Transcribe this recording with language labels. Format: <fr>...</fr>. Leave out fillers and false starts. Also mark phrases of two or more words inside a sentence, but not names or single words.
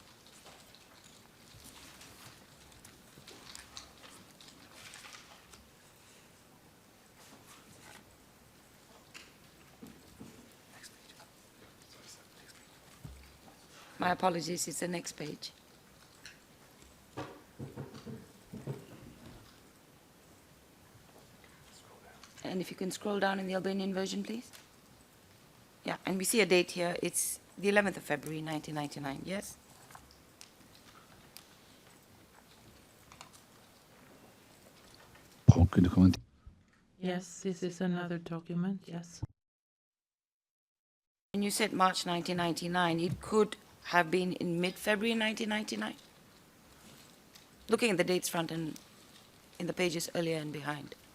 <en>My apologies, it's the next page. And if you can scroll down in the Albanian version, please. Yeah, and we see a date here. It's the 11th of February, 1999, yes?</en> <sq>Po, ky dokument</sq> <en>Yes, this is another document. Yes. And you said March 1999. It could have been in mid-February 1999? Looking at the dates front and in the pages earlier and behind.</en>